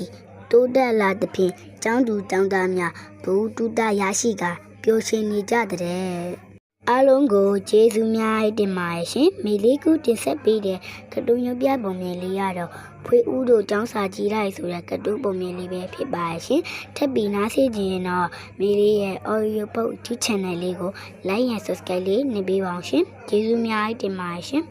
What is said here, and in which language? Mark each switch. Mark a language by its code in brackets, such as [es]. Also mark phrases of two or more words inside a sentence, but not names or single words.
[my] တိုးတက်လာသဖြင့်ကျောင်းသူကျောင်းသားများဘုတုတရရှိကပျော်ရွှင်နေကြတဲ့အားလုံးကိုကျေးဇူးများတင်ပါတယ်ရှင်မေလေးကူတင်ဆက်ပေးတဲ့ကတွန်းရုပ်ပြပုံမြင်လေးရတော့ဖွေးဦးတို့ကျောင်းစာကြီးလိုက်ဆိုတဲ့ကတွန်းပုံမြင်လေးပဲဖြစ်ပါတယ်ရှင်ထပ်ပြီးနားဆင်ကြရင်တော့မေလေးရဲ့ [en] audio book YouTube channel [my] လေးကို [en] like and subscribe [my] လေးနှိပ်ပေးပါအောင်ရှင်ကျေးဇူးများတင်ပါတယ်ရှင်